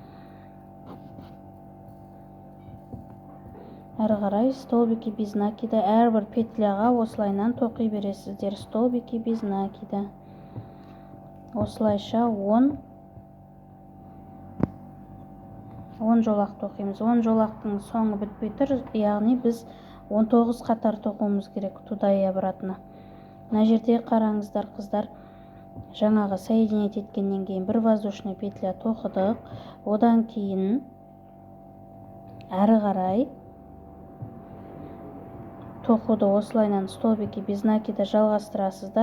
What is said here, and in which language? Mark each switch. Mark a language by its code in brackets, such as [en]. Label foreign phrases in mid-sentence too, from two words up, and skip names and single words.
[kk] Әрі қарай [ru] столбики без накида [kk] әрбір петляға осылайынан тоқи бересіздер. [ru] Столбики без накида. [kk] Осылайша 10 жолақ тоқимыз. 10 жолақтың соңы бітпей тұр, яғни біз 19 қатар тоқуымыз керек, [ru] туда и обратно. [kk] Мына жерде қараңыздар қыздар, жаңағы соединять еткеннен кейін бір [ru] воздушный петля [kk] тоқыдық. Одан кейін әрі қарай тоқуды осылайынан [ru] столбики без накида [kk] жалғастырасыздар.